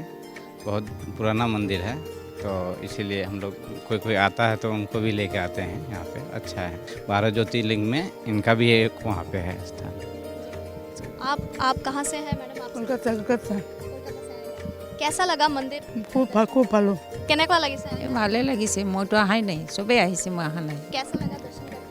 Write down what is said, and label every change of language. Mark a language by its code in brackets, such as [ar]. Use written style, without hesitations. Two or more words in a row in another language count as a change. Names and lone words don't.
[hi] बहुत पुराना मंदिर है, तो इसीलिए हम लोग कोई आता है तो उनको भी लेके आते हैं यहाँ पे। अच्छा है, 12 ज्योतिर्लिंग में इनका भी एक वहाँ पे है स्थान। आप कहाँ से हैं मैडम? आप कोलकाता कोलकाता से हैं। कैसा लगा मंदिर? [bn] खूब ভালো [as] কেনেকুৱা লাগিছে? ভালে লাগিছে, মইতো অহাই নাই, চবেই আহিছে, মই অহা নাই। [hi] कैसा लगा दर्शन करके?